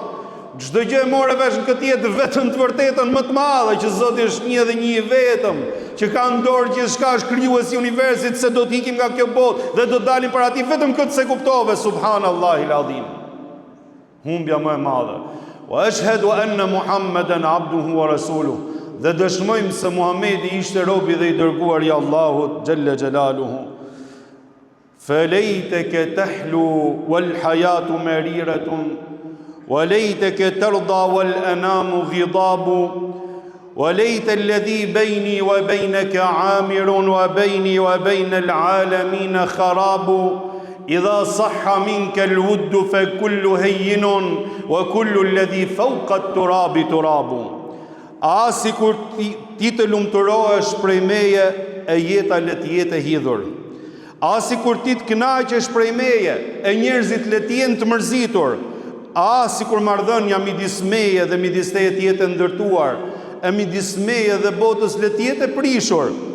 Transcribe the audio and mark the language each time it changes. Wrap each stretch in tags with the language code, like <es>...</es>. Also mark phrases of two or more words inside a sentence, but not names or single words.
<sq>Çdo gjë e morë vesh në këtë jetë vetëm të vërtetën më të madhe, që Zoti është një dhe një i vetëm, që ka në dorë gjithçka, është krijuesi i universit, se do të ikim nga kjo botë dhe do të dalim para tij, vetëm këtë se kuptove,</sq> <ar>سبحان الله العظيم.</ar> <sq>Humbja më e madhe.</sq> <ar>وأشهد أن محمدا عبده ورسوله.</ar> <sq>Dhe dëshmojmë se Muhamedi ishte robi dhe i dërguar i Allahut</sq> <ar>جل جلاله. فليتك تحلو والحياة مريرة وليتك ترضى والأنام غضاب وليت الذي بيني وبينك عامر وبيني وبين العالمين خراب إذا صح منك الود فكل هين وكل الذي فوق التراب تراب.</ar> <sq>A si kur ti të lumturohesh prej meje, e jeta le të jetë e hidhur. A si kur ti të kënaqesh prej meje, e njerëzit le të jenë të mërzitur. A si kur marrëdhënia midis meje dhe midis teje të jetë e ndërtuar, e midis meje dhe botës le të jetë e prishur.</sq>